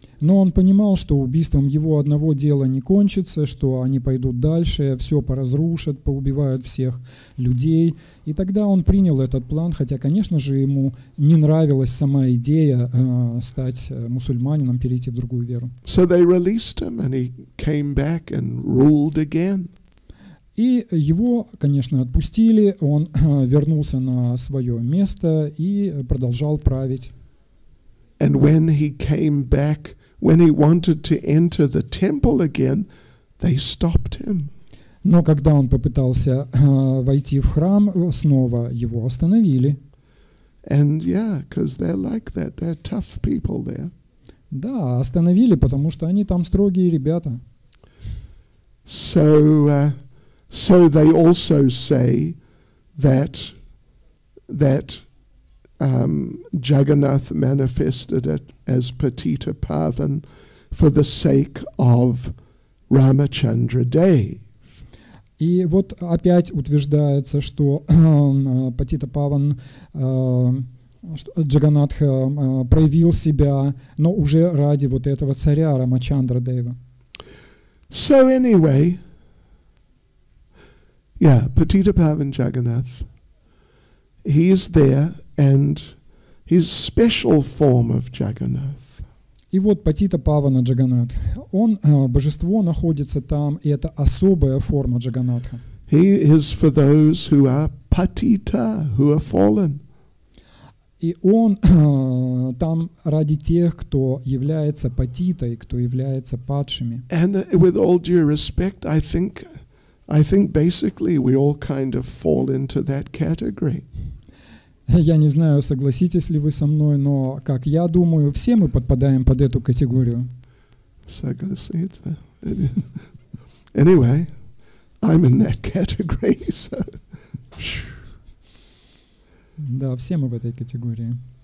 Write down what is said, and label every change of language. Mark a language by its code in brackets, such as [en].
[ru] Но он понимал, что убийством его одного дела не кончится, что они пойдут дальше, все поразрушат, поубивают всех людей. И тогда он принял этот план, хотя, конечно же, ему не нравилась сама идея стать мусульманином, перейти в другую веру. [en] So they released him and he came back and ruled again. [ru] И его, конечно, отпустили, он вернулся на свое место и продолжал править. [en] And when he came back when he wanted to enter the temple again, they stopped him. [ru] Но когда он попытался войти в храм снова, его остановили. [en] And yeah, because they're like that. They're tough people there. [ru] Да, остановили, потому что они там строгие ребята. [en] So they also say that Jagannath manifested it as Patita Pavan for the sake of Ramachandra Dev. [ru] И вот опять утверждается, что Патита Паван, Джаганнатха проявил себя, но уже ради вот этого царя Рамачандра Дева. [en] So anyway, yeah, Patita Pavan Jagannath, he is there, and his special form of Jagannath. [ru] И вот Патита Павана Джаганнат, он, божество находится там, и это особая форма Джаганнатха. [en] He is for those who are patita, who are fallen. [ru] И он там ради тех, кто является патитой, кто является падшими. [en] And with all due respect, I think basically we all kind of fall into that category. [ru] Я не знаю, согласитесь ли вы со мной, но, как я думаю, все мы подпадаем под эту категорию. Согласиться. [en] Anyway, I'm in that category. So. [ru] Да, все мы в этой категории.